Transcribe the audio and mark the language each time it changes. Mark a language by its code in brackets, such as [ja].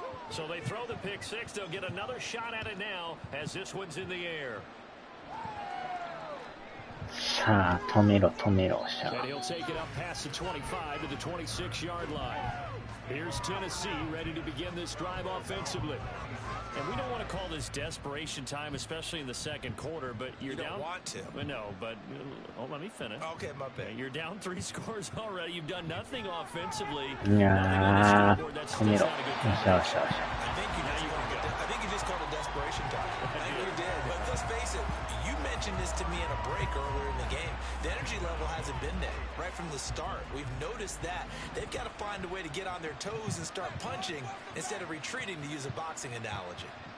[en] So they throw the pick six. They'll get another shot at it now as this one's in the air. [ja] さあ、止めろ止めろ、シャ [en] And he'll take it up past the 25 to the 26-yard line. Here's Tennessee ready to begin this drive offensively. And we don't want to call this desperation time, especially in the second quarter, but you're down. You don't want to. No, but let me finish. Okay, my bad. You're down 3 scores already. You've done nothing offensively. [ja] いやー、止めろ。よしよしよし。 [en] I think you just called it desperation time. I think you did. But let's face it, you mentioned this to me in a break earlier in the game. The energy level hasn't been there right from the start. We've noticed that. They've got to find a way to get on their toes and start punching instead of retreating, to use a boxing analogy.